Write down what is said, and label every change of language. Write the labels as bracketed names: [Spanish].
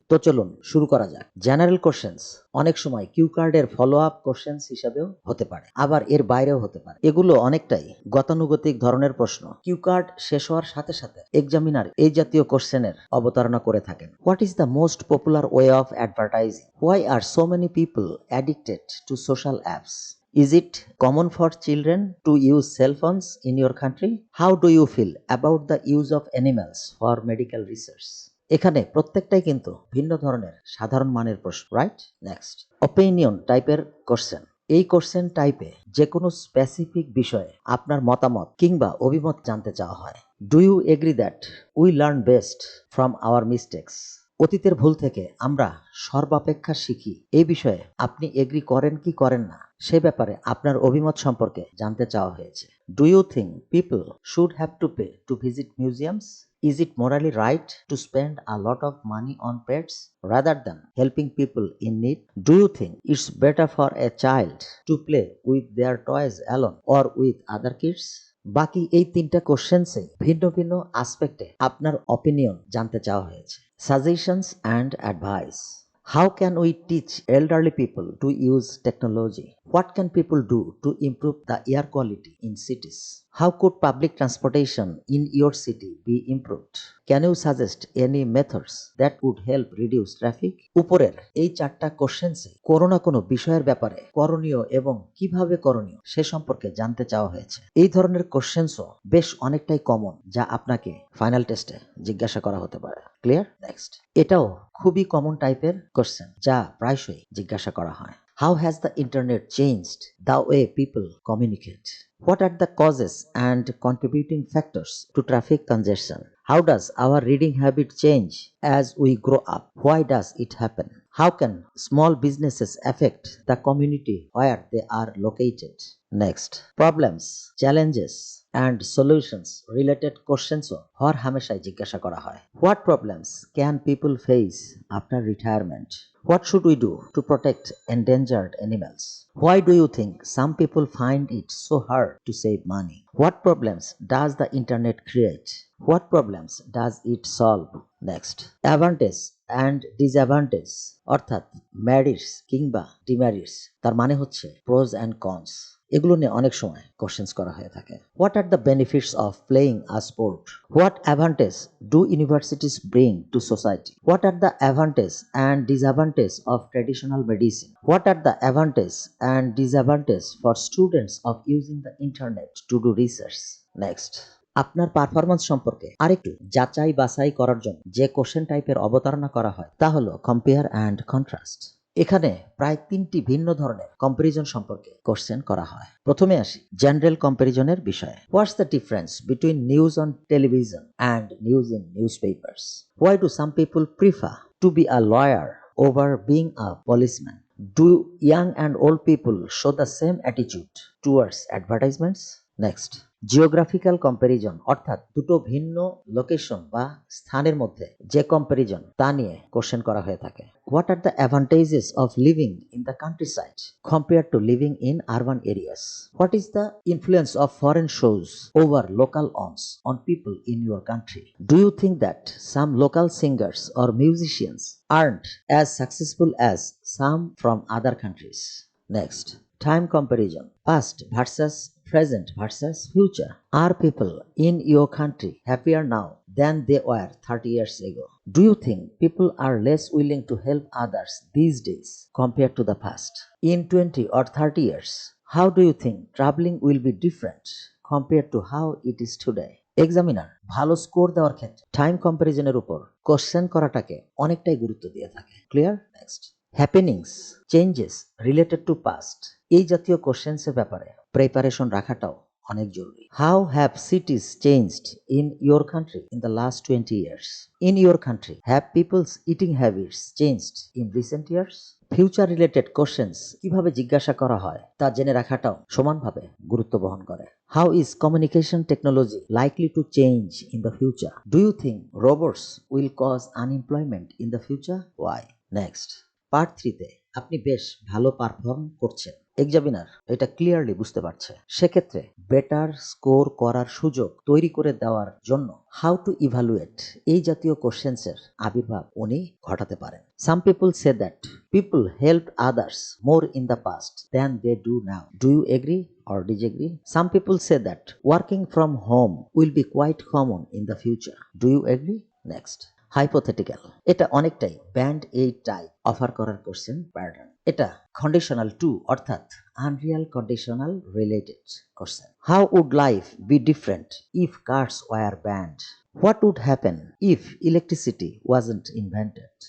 [Bangla] তো চলুন শুরু করা যাক। জেনারেল কোশ্চেন্স অনেক সময় কিউ কার্ডের ফলো আপ কোশ্চেন্স হিসাবেও হতে পারে, আবার এর বাইরেও হতে পারে। এগুলো অনেকটাই গতানুগতিক ধরনের প্রশ্ন। কিউ কার্ড শেষ হওয়ার সাথে সাথে এক্সামিনার এই জাতীয় কোশ্চেনের অবতারণা করে থাকেন। [English] What is the most popular way of advertising? Why are so many people addicted to social apps? Is it common for children to use cell phones in your country? How do you feel about the use of animals for medical research? [Bangla] এখানে প্রত্যেকটাই কিন্তু ভিন্ন ধরনের সাধারণ মানের প্রশ্ন, right? Next, opinion টাইপের question. এই কোশ্চেন টাইপে যে কোনো স্পেসিফিক বিষয়ে আপনার মতামত কিংবা অভিমত জানতে চাওয়া হয়। [English] Do you agree that we learn best from our mistakes? [Bangla] অতীতের ভুল থেকে আমরা সর্বাপেক্ষা শিখি। এই বিষয়ে আপনি এগ্রি করেন কি করেন না সে ব্যাপারে আপনার অভিমত সম্পর্কে জানতে চাওয়া হয়েছে। [English] Do you think people should have to pay to visit museums? Is it morally right to spend a lot of money on pets rather than helping people in need? Do you think it's better for a child to play with their toys alone or with other kids? [Bangla] বাকি এই তিনটা কোশ্চেন্সে ভিন্ন ভিন্ন আসপেক্টে আপনার opinion জানতে চাওয়া হয়েছে। [English] Suggestions and advice. How can we teach elderly people to use technology? What can people do to improve the air quality in cities? How could public transportation in your city be improved? Can you suggest any methods that would help reduce traffic? [Bangla] উপরের এই চারটা কোশ্চেন্সে কোনো না কোনো বিষয়ের ব্যাপারে করণীয় এবং কিভাবে করণীয় সে সম্পর্কে জানতে চাওয়া হয়েছে। এই ধরনের কোশ্চেন্সও বেশ অনেকটাই কমন যা আপনাকে ফাইনাল টেস্টে জিজ্ঞাসা করা হতে পারে। ক্লিয়ার? নেক্সট, এটাও খুবই কমন টাইপের কোশ্চেন যা প্রায়শই জিজ্ঞাসা করা হয়। [English] How has the internet changed the way people communicate? What are the causes and contributing factors to traffic congestion? How does our reading habit change as we grow up? Why does it happen? How can small businesses affect the community where they are located? Next, problems, challenges and solutions related questions [Bangla] হর হামেশাই জিজ্ঞাসা করা হয়। [English] What problems can people face after retirement? What should we do to protect endangered animals? Why do you think some people find it so hard to save money? What problems does the internet create? What problems does it solve? Next, advantage and disadvantage অর্থাৎ merits কিংবা demerits, [Bangla] তার মানে হচ্ছে [English] Pros and cons. [Bangla] এগুলো নিয়ে অনেক সময় questions করা হয়ে থাকে। [English] What are the benefits of playing a sport? What advantage do universities bring to society? What are the advantage and disadvantage of traditional medicine? What are the advantage and disadvantage for students of using the internet to do research? [Bangla] Next, আপনার performance সম্পর্কে আরেকটু যাচাই বাছাই করার জন্য যে question টাইপের অবতারণা করা হয় তা হলো কম্পেয়ার অ্যান্ড কন্ট্রাস্ট। এখানে প্রায় তিনটি ভিন্ন ধরনের কম্পারিজন সম্পর্কে কোশ্চেন করা হয়। প্রথমে আসি জেনারেল কম্পারিজনের বিষয়ে। [English] What's the difference between news on television and news in newspapers? Why do some people prefer to be a lawyer over being a policeman? Do young and old people show the same attitude towards advertisements? [Bangla] Next, geographical comparison অর্থাৎ দুটো ভিন্ন location বা স্থানের মধ্যে যে comparison তা নিয়ে question করা হয়ে থাকে। [English] What are the advantages of living in the countryside compare to living in urban areas? What is the influence of foreign shows over local ones on people in your country? Do you think that some local singers or musicians aren't as successful as some from other countries? Next, time comparison. Past versus present versus future. Are people in your country happier now than they were 30 years ago? Do you think people are less willing to help others these days compared to the past? In 20 or 30 years, how do you think traveling will be different compared to how it is today? [Bangla] Examiner ভালো score দেওয়ার ক্ষেত্রে time কম্পারিজনের উপর question করাটাকে অনেকটাই গুরুত্ব দিয়ে থাকে। Clear? Next, [English] happenings, changes related to past, [Bangla] এই জাতীয় কোশ্চেন্সের ব্যাপারে প্রিপারেশন রাখাটাও অনেক জরুরি। [English] How have cities changed in your country in the last 20 years? In your country have people's eating habits changed in recent years? [Bangla] Future related questions কিভাবে জিজ্ঞাসা করা হয় তা জেনে রাখাটাও সমানভাবে গুরুত্ব বহন করে। [English] How is communication technology likely to change in the future? Do you think robots will cause unemployment in the future? Why? [Bangla] Next, part 3তে আপনি বেশ ভালো পারফর্ম করছেন, এক্সামিনার এটা ক্লিয়ারলি বুঝতে পারছে। সেক্ষেত্রে বেটার স্কোর করার সুযোগ তৈরি করে দেওয়ার জন্য [English] how to evaluate [Bangla] এই জাতীয় কোশ্চেন্সের আবির্ভাব উনি ঘটাতে পারেন। [English] Some people say that people help others more in the past than they do now. Do you agree or disagree? Some people say that working from home will be quite common in the future. Do you agree? [Bangla] Next, hypothetical, এটা অনেকটাই band 8 type offer করার question pattern. এটা conditional two অর্থাৎ unreal conditional related question. [English] How would life be different if cars were banned? What would happen if electricity wasn't invented?